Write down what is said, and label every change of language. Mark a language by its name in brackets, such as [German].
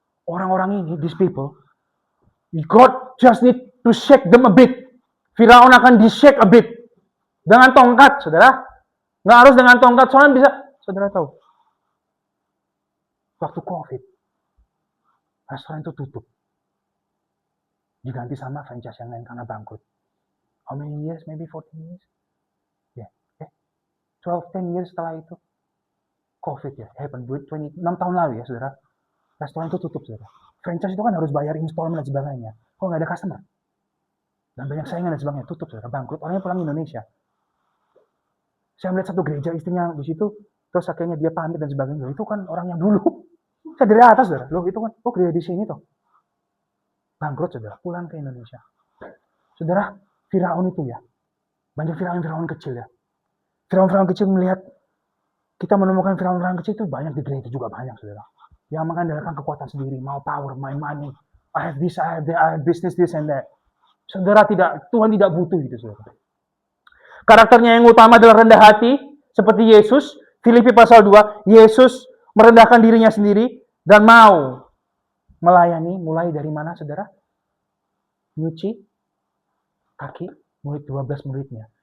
[Indonesian] Orang-orang ini, [English] these people, God just need to shake them a bit. [Indonesian] Firaun akan di-shake [English] a bit. [Indonesian] Dengan tongkat, saudara. Nggak harus dengan tongkat, soalnya bisa. Saudara tahu. Waktu COVID, restoran itu tutup. Diganti sama franchise yang lain karena bangkrut. [English] How many years? Maybe 14 years? [Indonesian] Ya, [English] 10 years [Indonesian] setelah itu. COVID ya, [English] happen [Indonesian] 26 tahun lalu ya, saudara. Restoran itu tutup, saudara. Franchise itu kan harus bayar installment dan sebagainya. Kok nggak ada customer? Dan banyak saingan dan sebagainya. Tutup, saudara. Bangkrut. Orangnya pulang Indonesia. Saya melihat satu gereja istrinya di situ. Terus akhirnya dia pamit dan sebagainya. Itu kan orang yang dulu. Saya dari atas, saudara. Loh, itu kan, oh gereja di sini toh. Bangkrut, saudara. Pulang ke Indonesia. Saudara, Firaun itu ya. Banyak Firaun kecil ya. Firaun kecil melihat, kita menemukan Firaun kecil itu banyak di gereja juga banyak, saudara. Yang mengandalkan kekuatan sendiri, mau [English] power, my money. I have this, I have that, I have business, this and that. [Indonesian] Saudara, Tuhan tidak butuh gitu, saudara. Karakternya yang utama adalah rendah hati, seperti Yesus. Filipi pasal 2, Yesus merendahkan dirinya sendiri dan mau Melayani mulai dari mana, saudara? Nyuci kaki murid 12 muridnya.